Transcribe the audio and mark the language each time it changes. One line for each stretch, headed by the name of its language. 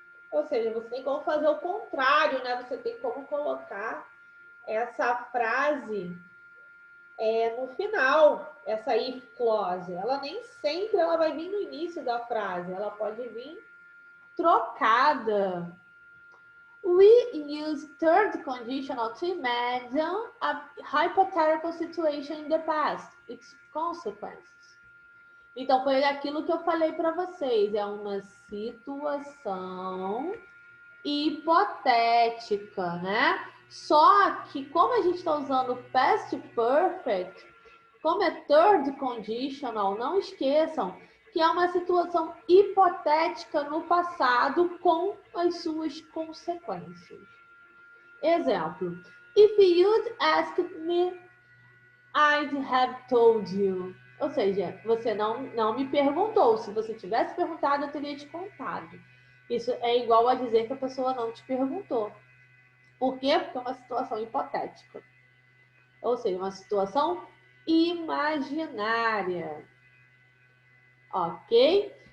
Portuguese: Ou seja, você tem como fazer o contrário, né? Você tem como colocar essa frase no final, essa if clause. Ela nem sempre ela vai vir no início da frase, ela pode vir trocada.
English: We use third conditional to imagine a hypothetical situation in the past, its consequences.
Portuguese: Então, foi aquilo que eu falei para vocês, é uma situação hipotética, né? Só que como a gente está usando past perfect, como é third conditional, não esqueçam que é uma situação hipotética no passado com as suas consequências.
English: Exemplo: If you'd asked me, I'd have told you.
Portuguese: Ou seja, você não me perguntou. Se você tivesse perguntado, eu teria te contado. Isso é igual a dizer que a pessoa não te perguntou. Por quê? Porque é uma situação hipotética. Ou seja, uma situação imaginária. Ok?